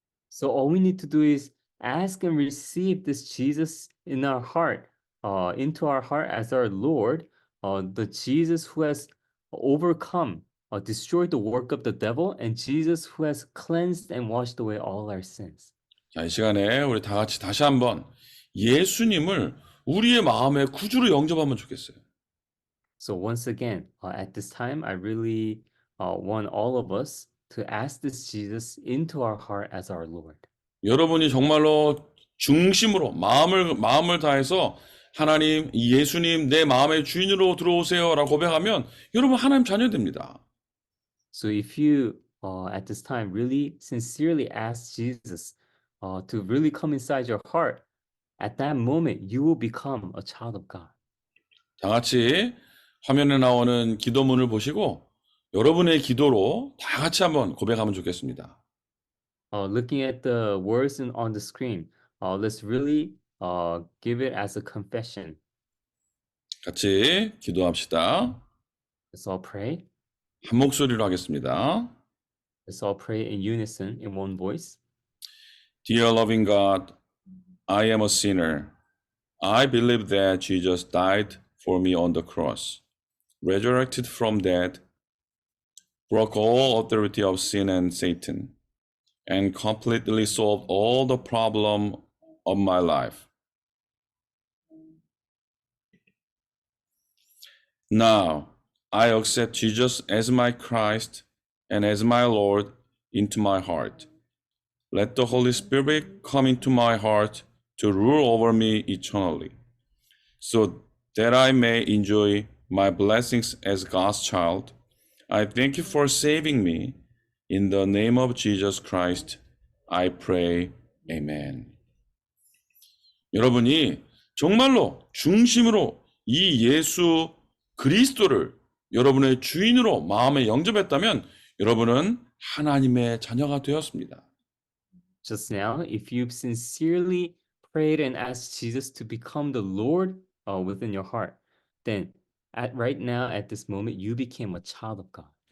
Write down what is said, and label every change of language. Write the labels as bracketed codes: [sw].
[en] So all we need to do is ask and receive this Jesus in our heart, into our heart as our Lord, the Jesus who has overcome, destroyed the work of the devil, and Jesus who has cleansed and washed away all our sins. [ko] 자, 이 시간에 우리 다 같이 다시 한번 예수님을 우리의 마음의 구주로 영접하면 좋겠어요. [en] So once again, at this time, I really want all of us to ask this Jesus into our heart as our Lord. [ko] 여러분이 정말로 중심으로 마음을 다해서 하나님, 이 예수님 내 마음의 주인으로 들어오세요라고 고백하면 여러분 하나님 자녀 됩니다. [en] So if you at this time really sincerely ask Jesus to really come inside your heart, at that moment you will become a child of God. [ko] 다 같이 화면에 나오는 기도문을 보시고 여러분의 기도로 다 같이 한번 고백하면 좋겠습니다. [en] Looking at the words on the screen, let's really give it as a confession. [ko] 같이 기도합시다. [en] Let's all pray. [ko] 한 목소리로 하겠습니다. [en] Let's all pray in unison in one voice. Dear loving God, I am a sinner. I believe that Jesus died for me on the cross, resurrected from dead, broke all authority of sin and Satan, and completely solved all the problem of my life. Now, I accept Jesus as my Christ and as my Lord into my heart. Let the Holy Spirit come into my heart to rule over me eternally, so that I may enjoy my blessings as God's child. I thank you for saving me. In the name of Jesus Christ, I pray. Amen. [ko] 여러분이 정말로 중심으로 이 예수 그리스도를 여러분의 주인으로 마음에 영접했다면 여러분은 하나님의 자녀가 되었습니다. [en] Just now, if you sincerely prayed and asked Jesus to become the Lord within your heart, then right now, at this moment, you became a child of God.